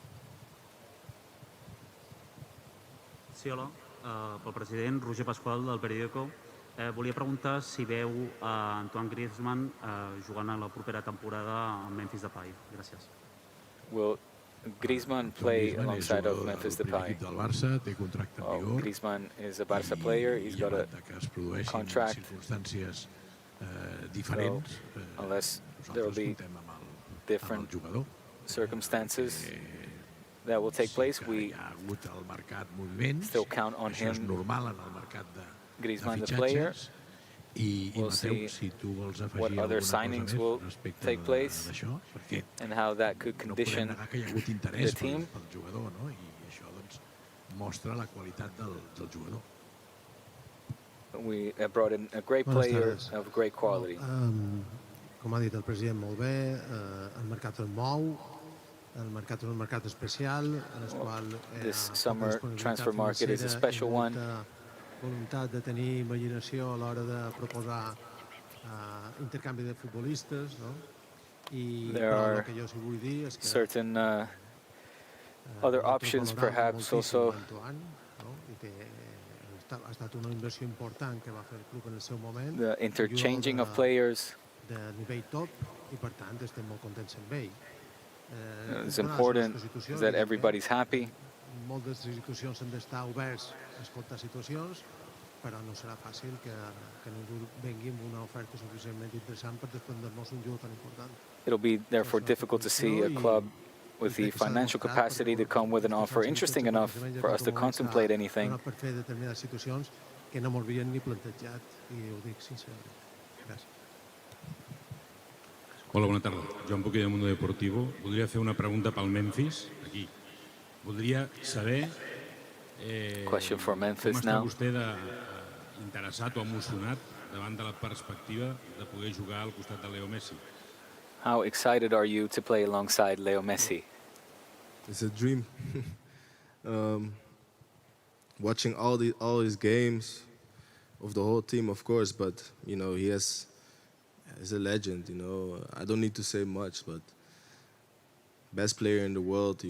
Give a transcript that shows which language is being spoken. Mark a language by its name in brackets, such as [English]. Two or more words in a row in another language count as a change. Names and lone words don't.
[Catalan] Sí, hola. Pel president, Roger Pasqual, del periòdico. Volia preguntar si veu Antoine Griezmann jugant a la propera temporada amb Memphis Depay. Gràcies. [English] Griezmann play alongside of Memphis Depay. Griezmann is a Barça player. He's got a contract. So, unless there will be different circumstances that will take place, we still count on him. Griezmann, the player. We'll see what other signings will take place and how that could condition the team. We have brought in a great player of great quality. [Catalan] Com ha dit el president molt bé, el mercat es mou, el mercat és un mercat especial, en el qual [English] this summer transfer market is a special one. [Catalan] Voluntat de tenir imaginació a l'hora de proposar intercanvi de futbolistes, no? [English] There are certain other options, perhaps, also. [Catalan] Ha estat una inversió important que va fer el club en el seu moment. [English] The interchanging of players. [Catalan] De nivell top, i per tant estem molt contents amb ell. [English] It's important that everybody's happy. [Catalan] Moltes institucions han d'estar oberts a escoltar situacions, però no serà fàcil que ningú vengui amb una oferta suficientment interessant per desprendre-nos un jugador tan important. [English] It'll be therefore difficult to see a club with the financial capacity to come with an offer interesting enough for us to contemplate anything. [Catalan] Per fer determinades situacions que no m'ho havien ni plantejat, i ho dic sincerament. Gràcies. Hola, bona tarda. Joan Boquer, de Mundo Deportivo. Voldria fer una pregunta pel Memphis, aquí. Voldria saber com està vostè interessat o emocionat davant de la perspectiva de poder jugar al costat de Leo Messi. [English] How excited are you to play alongside Leo Messi? It's a dream. Watching all his games of the whole team, of course, but you know he's a legend. You know, I don't need to say much, but best player in the world.